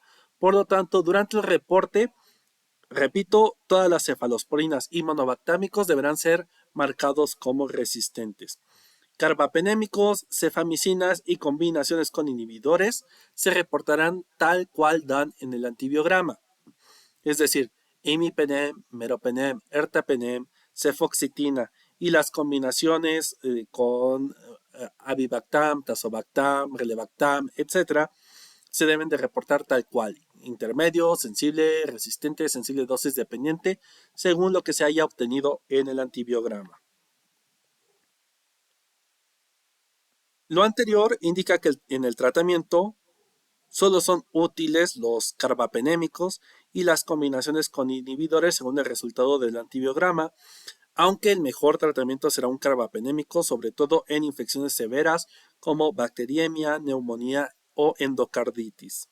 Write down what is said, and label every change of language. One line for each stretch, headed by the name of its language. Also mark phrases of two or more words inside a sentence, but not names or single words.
Spanish: Por lo tanto, durante el reporte, repito, todas las cefalosporinas y monobactámicos deberán ser marcados como resistentes. Carbapenémicos, cefamicinas y combinaciones con inhibidores se reportarán tal cual dan en el antibiograma. Es decir, imipenem, meropenem, ertapenem, cefoxitina y las combinaciones con avibactam, tazobactam, relebactam, etc., se deben de reportar tal cual, intermedio, sensible, resistente, sensible dosis dependiente, según lo que se haya obtenido en el antibiograma. Lo anterior indica que en el tratamiento solo son útiles los carbapenémicos y las combinaciones con inhibidores según el resultado del antibiograma, aunque el mejor tratamiento será un carbapenémico, sobre todo en infecciones severas como bacteriemia, neumonía o endocarditis.